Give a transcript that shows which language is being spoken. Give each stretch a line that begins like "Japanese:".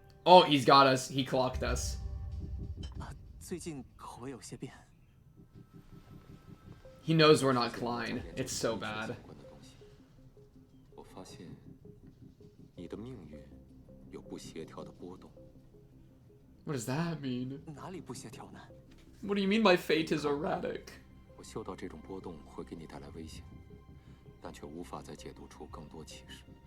English: Oh, he's got us. He clocked us.
Chinese: 最近口味有些变。
English: He knows we're not Klein. It's so bad.
Chinese: 我发现你的命运有不协调的波动。
English: What does that mean?
Chinese: 哪里不协调呢？
English: What do you mean my fate is erratic?
Chinese: 我嗅到这种波动会给你带来危险，但却无法再解读出更多启示。